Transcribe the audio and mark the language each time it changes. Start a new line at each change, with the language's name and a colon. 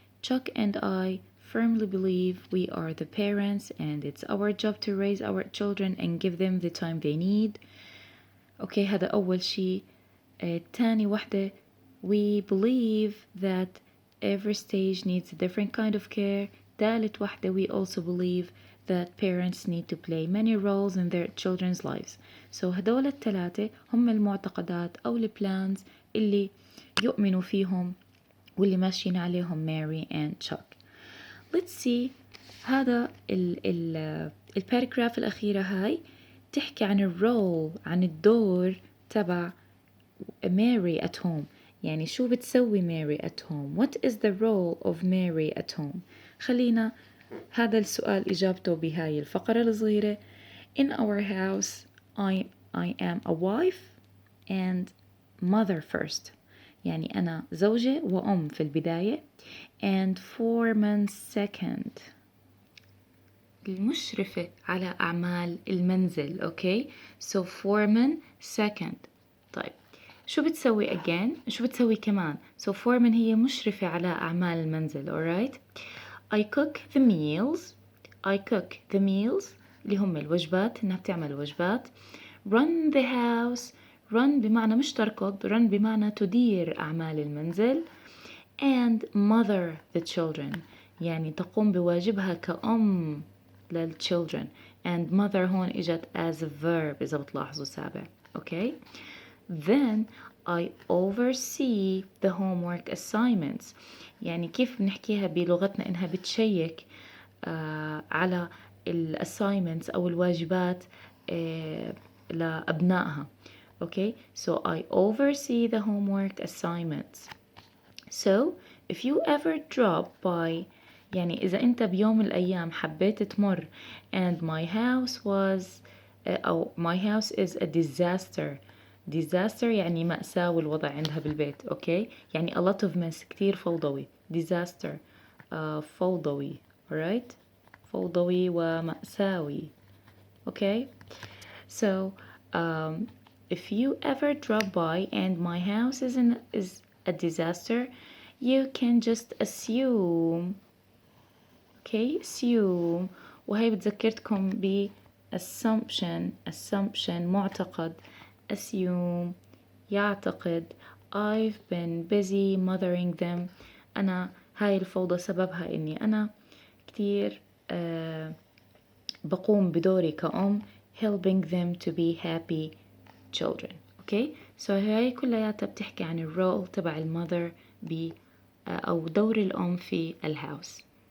English: Chuck and I firmly believe we are the parents and it's our job to raise our children and give them the time they need.
Arabic: أوكي هذا أول شيء. تاني وحدة
English: we believe that every stage needs a different kind of care.
Arabic: ثالث وحدة
English: we also believe that parents need to play many roles in their children's lives. So
Arabic: هدول الثلاثة هم المعتقدات أو البلانز اللي يؤمنوا فيهم واللي ماشيين عليهم ماري and Chuck.
English: Let's see.
Arabic: هذا الباراجراف الأخيرة هاي تحكي عن الرول عن الدور تبع ماري
English: at home.
Arabic: يعني شو بتسوي ماري
English: at home؟ What is the role of Mary at home؟
Arabic: خلينا هذا السؤال إجابته بهاي الفقرة الصغيرة.
English: In our house I am a wife and mother first.
Arabic: يعني أنا زوجة وأم في البداية
English: and foreman second.
Arabic: المشرفة على أعمال المنزل.
English: Okay so foreman second.
Arabic: طيب شو بتسوي again؟ شو بتسوي كمان؟ so foreman هي مشرفة على أعمال المنزل.
English: alright. I cook the meals
Arabic: اللي هم الوجبات إنها بتعمل وجبات.
English: run the house.
Arabic: run بمعنى مش تركض. run بمعنى تدير أعمال المنزل.
English: and mother the children
Arabic: يعني تقوم بواجبها كأم للchildren.
English: and mother
Arabic: هون إجت
English: as a verb
Arabic: إذا بتلاحظوا سابع.
English: okay. then I oversee the homework assignments.
Arabic: يعني كيف بنحكيها بلغتنا إنها بتشيك على assignments أو الواجبات لأبنائها.
English: okay so I oversee the homework assignments. so if you ever drop by
Arabic: يعني إذا أنت بيوم من الأيام حبيت تمر
English: and my house was أو my house is a disaster
Arabic: يعني مأساة والوضع عندها بالبيت. أوكي يعني
English: a lot of mess
Arabic: كتير فوضوي. disaster فوضوي. alright فوضوي ومأساوي.
English: okay so if you ever drop by and my house is a disaster you can just assume. okay assume
Arabic: وهي بتذكرتكم ب assumption معتقد.
English: assume
Arabic: يعتقد.
English: I've been busy mothering them.
Arabic: أنا هاي الفوضى سببها إني أنا كتير بقوم بدوري كأم
English: helping them to be happy children. okay so
Arabic: هاي كلياتها بتحكي عن الرول تبع المother أو دور الأم في الهاوس.